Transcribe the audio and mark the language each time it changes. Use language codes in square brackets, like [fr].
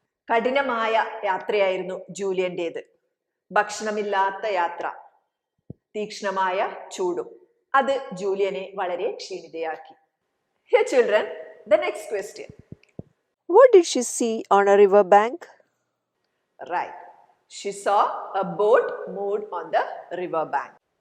[ml] കഠിനമായ യാത്രയായിരുന്നു ജൂലിയൻ്റേത്. ഭക്ഷണമില്ലാത്ത യാത്ര, തീക്ഷ്ണമായ ചൂടും. അത് ജൂലിയനെ വളരെ ക്ഷീണിതയാക്കി. [en] Here children, the next question. What did she see on a river bank? Right. She saw a boat moored on the river bank.